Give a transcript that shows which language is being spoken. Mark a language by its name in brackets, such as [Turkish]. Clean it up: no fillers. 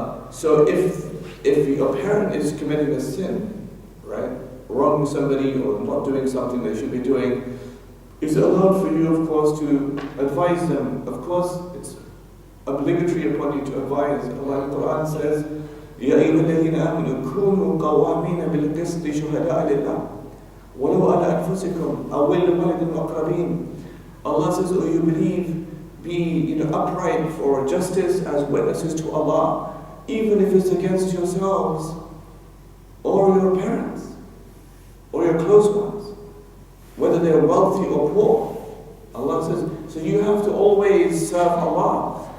[English] So if your parent is committing a sin, right, wronging somebody or not doing something they should be doing, is it allowed for you, of course, to advise them? Of course, it's obligatory upon you to advise. Allah in the Quran says, [Arabic] يَا أَيُّهَا الَّذِينَ آمَنُوا كُونُوا قَوَّامِينَ بِالْقِسْطِ شُهَدَاءَ لِلَّهِ وَلَوْ عَلَى أَنفُسِكُمْ أَوْ لِوَالِدٍ وَأَقْرَبِينَ. [English] Allah says, oh, you believe, be upright for justice as witnesses to Allah, even if it's against yourselves, or your parents, or your close ones, whether they're wealthy or poor. Allah says, so you have to always serve Allah.